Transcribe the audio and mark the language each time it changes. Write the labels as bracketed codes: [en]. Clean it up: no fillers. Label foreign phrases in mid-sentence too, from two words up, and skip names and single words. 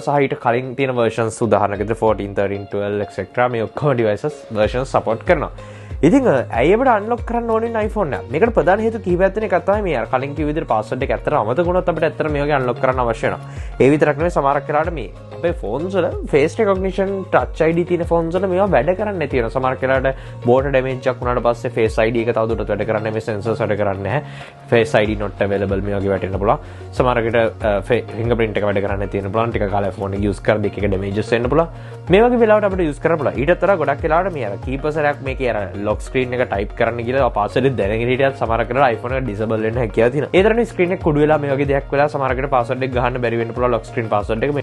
[si] සහ ඊට කලින් තියෙන versions උදාහරණයක් විදිහට 14, 13, 12 etc. මේ ඔක්කොම [en] devices versions support [si] කරනවා. ඉතින් ඇයි අපිට unlock කරන්න ඕනේ iPhone එක? මේකට ප්‍රධාන හේතු කිහිපයක් තියෙන එකක් තමයි මේ අර කලින් කිව්ව විදිහට password එක ඇත්තට අමතක වුණොත් අපිට ඇත්තට මේ වගේ unlock කරන්න අවශ්‍ය වෙනවා. ඒ විතරක් නෙවෙයි සමහරක් වෙලාවට මේ අපේ phones වල [en] face recognition touch ID [si] තියෙන phones වල මේවා වැඩ කරන්නේ නැති වෙනවා. සමහරක් වෙලාවට [en] board damage [si] එකක් වුණාට පස්සේ [en] face ID [si] එක තවදුරටත් වැඩ කරන්නේ මේ sensors වැඩ කරන්නේ නැහැ. [en] face ID not available [si] මේ වගේ වැටෙන්න පුළුවන්. සමහරකට fingerprint එක වැඩ කරන්නේ නැති වෙන පුළුවන්. ටික කාලයක් phone එක use කරද්දී එක damages වෙන්න පුළුවන්. මේ වගේ වෙලාවට අපිට use කරන්න පුළුවන්. ඊටත් වඩා ගොඩක් වෙලාවට මේ අර කීපසරයක් මේකේ අර [en] lock screen [si] එක type කරන්න කියලා password එක දැනගෙන හිටියත් සමහරක් වෙලාවට iPhone එක disable වෙන්න හැකියාව තියෙනවා. ඒ තරම්නේ screen එක කුඩු වෙලා මේ වගේ දෙයක් වෙලා සමහරකට password එක ගහන්න බැරි වෙන්න පුළුවන් [en] lock screen password [si] එක.